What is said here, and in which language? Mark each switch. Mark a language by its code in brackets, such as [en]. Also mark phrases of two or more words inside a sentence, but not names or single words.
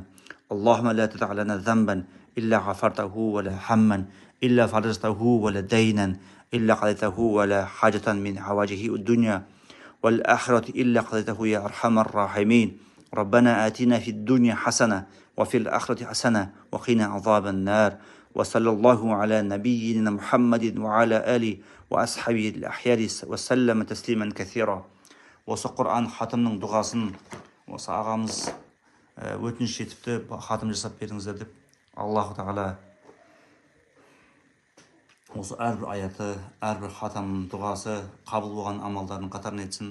[ar] اللهم لا تدع لنا ذنبا إلا غفرته، ولا هما إلا فرجته، ولا دينا إلا قضيته، ولا حاجة من حوائج الدنيا والآخرة إلا قضيته يا أرحم الراحمين. ربنا آتنا في الدنيا حسنة وفي الآخرة حسنة وقنا عذاب النار. وصلى الله على نبينا محمد وعلى آله وأصحابه الأخيار وسلم تسليما كثيرا. [kk] Осы Құран хатымның дұғасын осы ағамыз өтініш етіпті, хатым жасап беріңіздер деп. Аллаху тағала осы әрбір аяты, әрбір хатамның дұғасы қабыл болған амалдардың қатарына етсін.